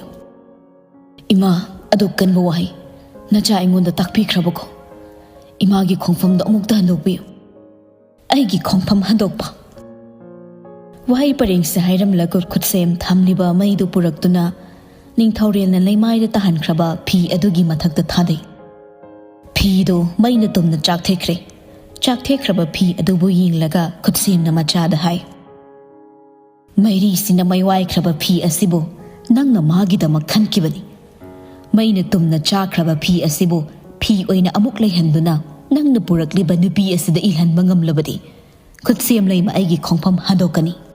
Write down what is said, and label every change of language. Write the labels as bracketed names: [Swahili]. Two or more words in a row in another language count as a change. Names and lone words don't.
[Manipuri] "ꯏꯃꯥ, ꯑꯗꯨꯛ ꯀꯟꯕ ꯋꯥꯍꯩ ꯅꯆꯥ ꯑꯩꯉꯣꯟꯗ ꯇꯥꯛꯄꯤꯈ꯭ꯔꯕꯀꯣ? ꯏꯃꯥꯒꯤ ꯈꯣꯡꯐꯝꯗꯣ ꯑꯃꯨꯛꯇ ꯍꯟꯗꯣꯛꯄꯤꯌꯨ." "ꯑꯩꯒꯤ ꯈꯣꯡꯐꯝ ꯍꯟꯗꯣꯛꯄ?" Wahai pareng se Huirem lagut khutsem thamliba maidu puraktuna ningthaurel na leimaida tahankraba phi adugi mathakta thadei. Phi do maina tumna chakthekraba phi adubu yinglaga khutsem na machada hai. Mairi sina maiwai kraba phi asibu nangna magidama khankibani. Maina tumna chakraba phi asibu phi oina amuk leihanduna nangna purakliba nupi asida ilhanba ngamlabadi khutsem leima aigi khongpham hadokani.